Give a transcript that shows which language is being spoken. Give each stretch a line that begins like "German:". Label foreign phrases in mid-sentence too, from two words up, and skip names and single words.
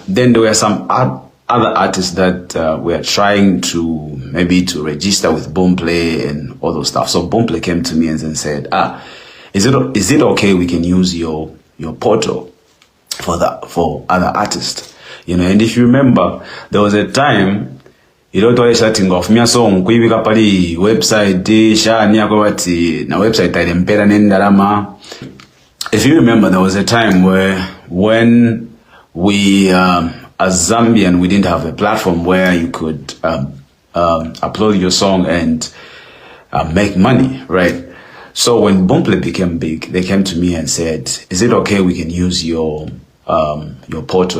English: Then there were some other artists that were trying to register with Boomplay and all those stuff. So Boomplay came to me and then said, is it okay we can use your portal for other artists? You know, and if you remember, there was a time, you know, to starting off me song
Bemba: kuibika pali website shani akwati na website ilempera nendarama.
English: If you remember, there was a time where when we as Zambian, we didn't have a platform where you could upload your song and make money, right? So when Boomplay became big, they came to me and said, is it okay we can use your portal?